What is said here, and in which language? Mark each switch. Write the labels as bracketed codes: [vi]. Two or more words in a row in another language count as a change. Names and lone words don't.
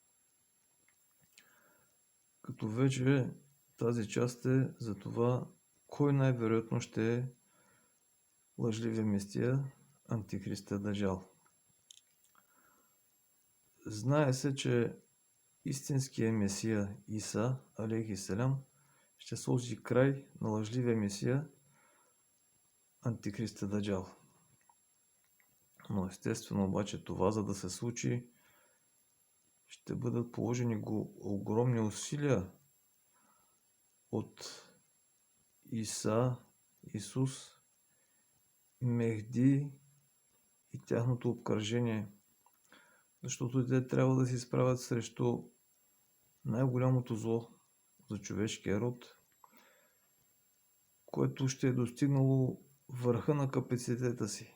[bg] Като вече тази част е за това, кой най-вероятно ще е лъжливия Месия Антихриста Даджал. Знае се, че истинският Месия Иса, [ar] عليه السلام, [bg] ще сложи край на лъжливия Месия Антихриста Даджал. Но естествено обаче това, за да се случи, ще бъдат положени огромни усилия от Иса, Исус, Мехди и тяхното обкръжение, защото те трябва да се изправят срещу най-голямото зло за човешкия род, което ще е достигнало върха на капацитета си.